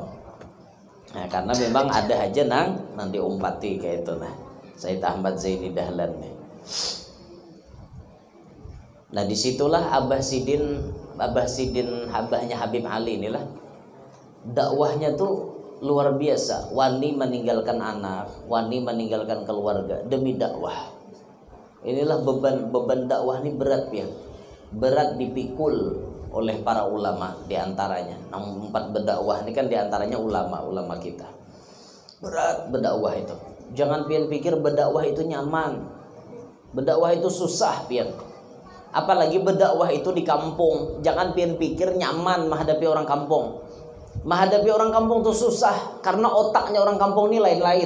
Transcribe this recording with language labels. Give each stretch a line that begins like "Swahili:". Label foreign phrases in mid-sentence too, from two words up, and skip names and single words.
Banjar: Nah, karena memang ada aja nang diumpati kayak itu nah.
Indonesian: Sayyid Ahmad Zaini Dahlan nih. Nah disitulah Abah Sidin abahnya Habib Ali inilah dakwahnya tuh luar biasa.
Banjar: Wani meninggalkan anak, wani meninggalkan keluarga demi dakwah.
Indonesian: Inilah beban dakwah ini berat ya, berat dipikul oleh para ulama diantaranya. 4 berdakwah ini kan diantaranya ulama kita. Berat berdakwah itu. Jangan pian pikir berdakwah itu nyaman, berdakwah itu susah pian. Apalagi berdakwah itu di kampung. Jangan pian pikir nyaman menghadapi orang kampung. Menghadapi orang kampung itu susah karena otaknya orang kampung ini lain-lain.